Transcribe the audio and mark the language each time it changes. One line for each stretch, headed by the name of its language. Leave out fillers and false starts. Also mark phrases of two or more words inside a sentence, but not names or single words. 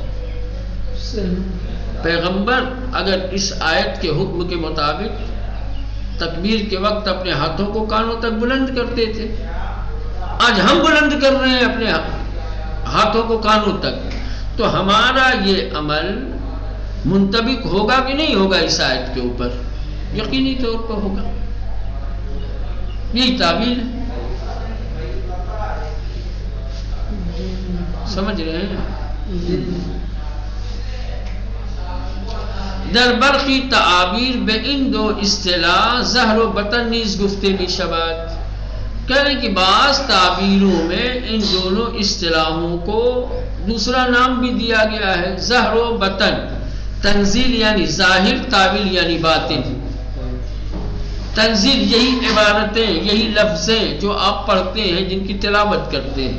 Urdu: پیغمبر اگر اس آیت کے حکم کے مطابق تکبیر کے وقت اپنے ہاتھوں کو کانوں تک بلند کرتے تھے، آج ہم بلند کر رہے ہیں اپنے ہاتھوں کو کانوں تک، تو ہمارا یہ عمل منطبق ہوگا کہ نہیں ہوگا اس آیت کے اوپر؟ یقینی طور پر ہوگا. یہی تعبیر ہے. سمجھ رہے ہیں؟
Persian: در برخی تعابیر بے ان دو اصطلاح ظہر و بطن نیز گفتے می شود.
Urdu: کہنے کی بعض تعبیروں میں ان دونوں اصطلاحوں کو دوسرا نام بھی دیا گیا ہے، ظہر و بطن. تنزیل یعنی ظاہر، تعویل یعنی باطن. تنزیل یہی عبارتیں، یہی لفظیں جو آپ پڑھتے ہیں، جن کی تلاوت کرتے ہیں.